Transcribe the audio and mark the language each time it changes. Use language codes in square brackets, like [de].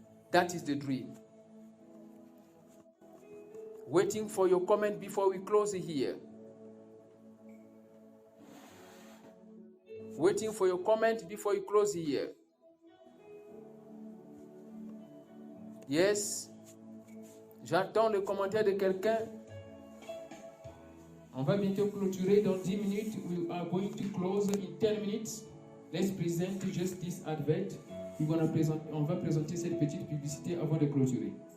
[en] That is the dream. Waiting for your comment before we close here. Waiting for your comment before you close here. Yes. [fr] J'attends le commentaire de quelqu'un. On va bientôt clôturer dans 10 minutes. [en] We are going to close in 10 minutes. Let's present just this advert. [fr] On va présenter cette petite publicité avant de clôturer.